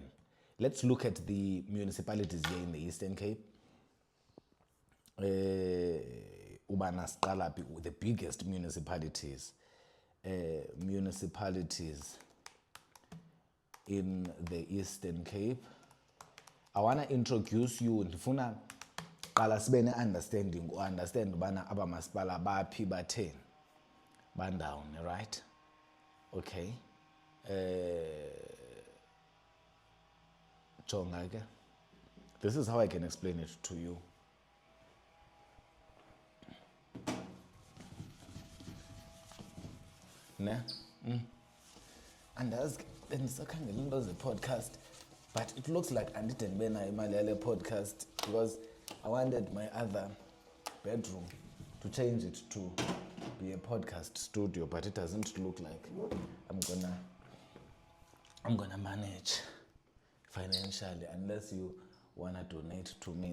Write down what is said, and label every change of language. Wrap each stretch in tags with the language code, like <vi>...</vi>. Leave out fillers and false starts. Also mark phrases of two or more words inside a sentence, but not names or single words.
<en>Let's look at the municipalities here in the Eastern Cape. The biggest municipalities. Municipalities in the Eastern Cape. I want to introduce you</en> <xh>ndifuna qala sibe ne-understanding understand ubana abamasipala baphi batheni bandawoni, right? Okay. Jonga ke.</xh> <en>This is how I can explain it to you.</en> <xh>Ne? Andazi bendisakhangela into ze-podcast,</xh> <en>but it looks like</en> <xh>andide ndibe nayo imali yale podcast</xh> <en>because I wanted my other bedroom to change it to be a podcast studio, but it doesn't look like I'm gonna manage financially unless you wanna donate to me.</en>